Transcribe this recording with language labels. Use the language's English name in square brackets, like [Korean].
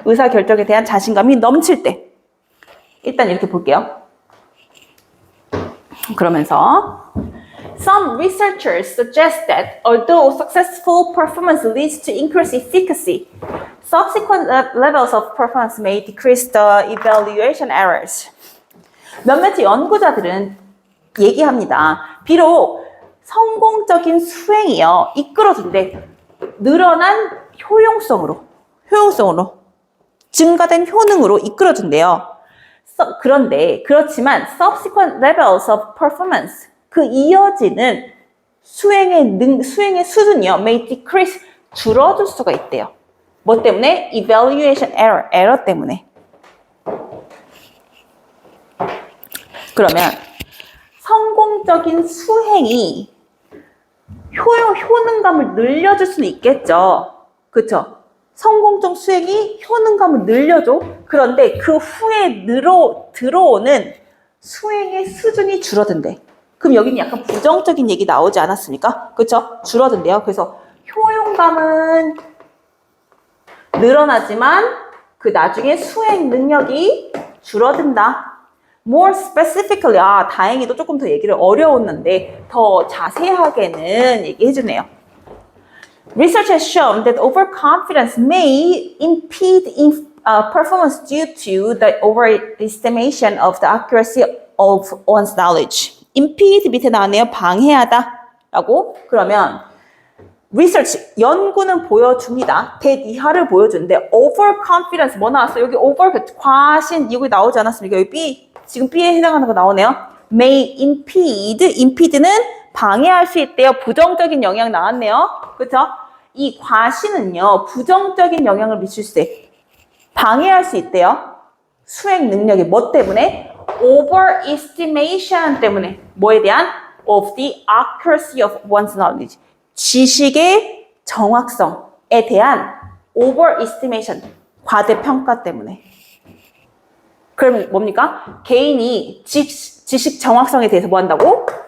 [Korean] 의사결정에 대한 자신감이 넘칠 때. 일단 이렇게 볼게요. [English] 그러면서 Some researchers suggest that although successful performance leads to increased efficacy, subsequent levels of performance may decrease the evaluation errors. [Korean] 몇몇 연구자들은 얘기합니다. 비록 성공적인 수행이요 이끌어준대. 늘어난 효용성으로 증가된 효능으로 이끌어준대요. 그런데 그렇지만 [English] subsequent levels of performance [Korean] 그 이어지는 수행의 수준이요 [English] may decrease [Korean] 줄어들 수가 있대요. 뭐 때문에? [English] evaluation error [Korean] 때문에. 그러면 성공적인 수행이 효능감을 늘려줄 수는 있겠죠. 그쵸? 성공적 수행이 효능감을 늘려줘. 그런데 그 후에 들어오는 수행의 수준이 줄어든대. 그럼 여기는 약간 부정적인 얘기 나오지 않았습니까? 그쵸? 줄어든대요. 그래서 효용감은 늘어나지만 그 나중에 수행 능력이 줄어든다. [English] More specifically, [Korean] 다행히도 조금 더 얘기를 어려웠는데 더 자세하게는 얘기해주네요. [English] Research has shown that overconfidence may impede performance due to the overestimation of the accuracy of one's knowledge. [Korean] impede 밑에 나왔네요. 방해하다 라고. 그러면 research, 연구는 보여줍니다. that 이하를 보여주는데 overconfidence 뭐 나왔어요? 여기 over, 과신 이거 나오지 않았습니까? 여기 B, 지금 B에 해당하는 거 나오네요. [English] may impede [Korean] 는 방해할 수 있대요. 부정적인 영향 나왔네요. 그렇죠? 이 과신은요. 부정적인 영향을 미칠 수 있어요. 방해할 수 있대요. 수행 능력이 뭐 때문에? overestimation 때문에. 뭐에 대한? [English] of the accuracy of one's knowledge. [Korean] 지식의 정확성에 대한 overestimation, 과대평가 때문에. 그럼 뭡니까? 개인이 지식 정확성에 대해서 뭐 한다고?